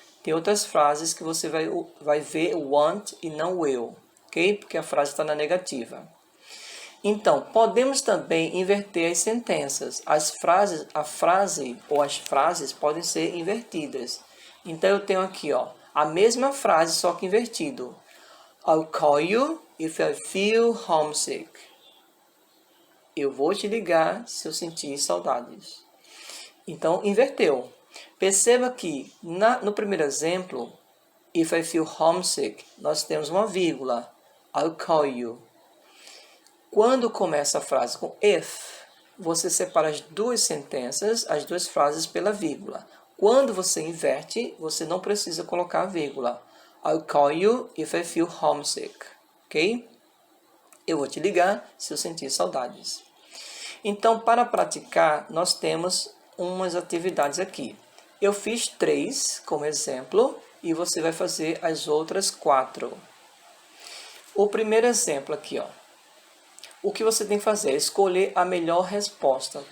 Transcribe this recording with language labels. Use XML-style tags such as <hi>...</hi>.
<pt>Tem outras frases que você vai ver want e não will, ok? Porque a frase está na negativa. Então, podemos também inverter as sentenças. A frase ou as frases podem ser invertidas. Então, eu tenho aqui, ó, a mesma frase, só que invertido.</pt> <en>I'll call you if I feel homesick.</en> <pt>Eu vou te ligar se eu sentir saudades. Então, inverteu. Perceba que no primeiro exemplo,</pt> <en>if I feel homesick,</en> <pt>nós temos uma vírgula.</pt> <en>I'll call you.</en> <pt>Quando começa a frase com if, você separa as duas sentenças, as duas frases pela vírgula. Quando você inverte, você não precisa colocar a vírgula.</pt> <en>I'll call you if I feel homesick. Ok?</en> <pt>Eu vou te ligar se eu sentir saudades. Então, para praticar, nós temos umas atividades aqui. Eu fiz 3 como exemplo e você vai fazer as outras 4. O primeiro exemplo aqui, ó. O que você tem que fazer é escolher a melhor resposta.</pt>